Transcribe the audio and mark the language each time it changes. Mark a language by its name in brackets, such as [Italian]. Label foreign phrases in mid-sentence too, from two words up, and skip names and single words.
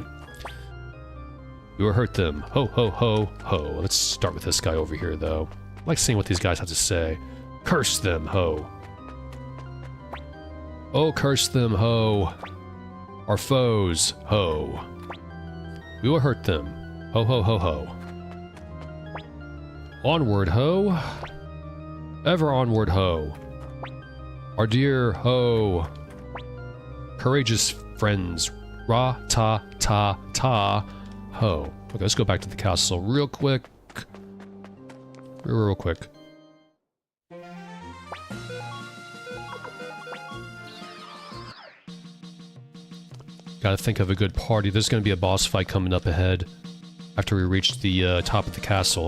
[English] We will hurt them. Ho, ho, ho, ho. Let's start with this guy over here, though. I like seeing what these guys have to say. Curse them, ho. Oh, curse them, ho. Our foes, ho. We will hurt them. Ho, ho, ho, ho. Onward, ho. Ever onward, ho. Our dear, ho. Courageous friends. Ra, ta, ta, ta, ho. Okay, let's go back to the castle real quick. Real quick. Gotta think of a good party. There's gonna be a boss fight coming up ahead after we reach the top of the castle.